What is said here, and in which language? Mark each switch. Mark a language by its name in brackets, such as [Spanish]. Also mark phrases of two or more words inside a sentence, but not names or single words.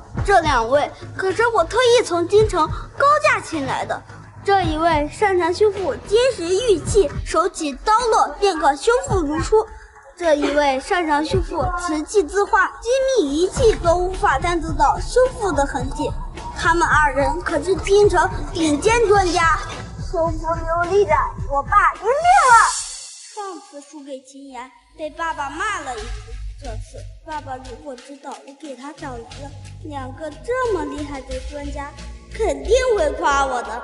[Chinese] 這兩位可是我特意從京城高價請來的。這一位擅長修復堅實玉器，手起刀落便可修復如初；這一位擅長修復瓷器字畫，精密儀器都無法探測到修復的痕跡。他們二人可是京城頂尖專家。修复琉璃盏，我爸赢定了。上次输给秦岩，被爸爸骂了一次。这次爸爸如果知道我给他找来了2个这么厉害的专家，肯定会誇我的。